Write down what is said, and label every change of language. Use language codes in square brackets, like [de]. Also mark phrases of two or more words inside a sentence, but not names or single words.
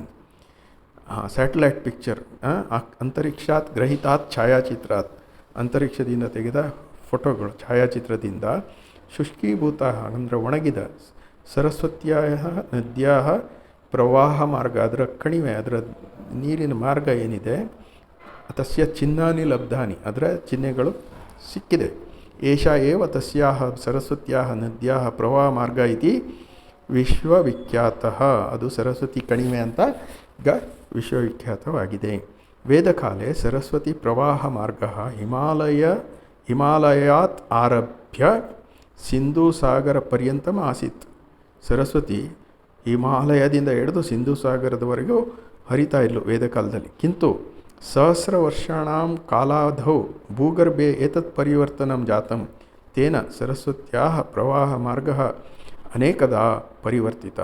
[en] satellite picture, [sa] ಅಂತರಿಕ್ಷಾತ್ ಗ್ರಹೀತಾತ್ ಛಾಯಾಚಿತ್ರಾತ್, [kn] ಅಂತರಿಕ್ಷದಿಂದ ತೆಗೆದ ಫೋಟೋಗಳು ಛಾಯಾಚಿತ್ರದಿಂದ ಶುಷ್ಕೀಭೂತ ಅಂದರೆ ಒಣಗಿದ [sa] ಸರಸ್ವತ್ಯಾಹ ನದ್ಯಾಹ ಪ್ರವಾಹ ಮಾರ್ಗ, [kn] ಅದರ ಕಣಿವೆ, ಅದರ ನೀರಿನ ಮಾರ್ಗ ಏನಿದೆ, [sa] ತಸ್ಯ ಚಿಹ್ನಾನಿ ಲಬ್ಧಾನಿ, [kn] ಅದರ ಚಿಹ್ನೆಗಳು ಸಿಕ್ಕಿದೆ. [sa] ಏಷಾ ಏವ ತಸ್ಯಾಹ ಸರಸ್ವತ್ಯಾಹ ನದ್ಯಾಹ ಪ್ರವಾಹ ಮಾರ್ಗ ಇತಿ ವಿಶ್ವವಿಖ್ಯಾತಃ. [kn] ಅದು ಸರಸ್ವತಿ ಕಣಿವೆ ಅಂತ ಈಗ ವಿಶ್ವವಿಖ್ಯಾತವಾಗಿದೆ. [sa] ವೇದಕಾಲೇ ಸರಸ್ವತಿ ಪ್ರವಾಹ ಮಾರ್ಗ ಹಿಮಾಲಯಾತ್ ಆರಭ್ಯ ಸಿಂಧೂ ಸಾಗರ ಪರ್ಯಂತಂ ಆಸೀತ್. [kn] ಸರಸ್ವತಿ ಹಿಮಾಲಯದಿಂದ ಹಿಡಿದು ಸಿಂಧೂ ಸಾಗರದವರೆಗೂ ಹರಿತಾ ಇದ್ಲು ವೇದಕಾಲದಲ್ಲಿ. [sa] ಕಿಂತು ಸಹಸ್ರ ವರ್ಷಾಣಾಂ ಕಾಲಾಧೌ ಭೂಗರ್ಭೆ ಏತತ್ ಪರಿವರ್ತನಂ ಜಾತಂ ತೇನ ಸರಸ್ವತ್ಯಾಹ ಪ್ರವಾಹ ಮಾರ್ಗ ಅನೇಕದಾ ಪರಿವರ್ತಿತ.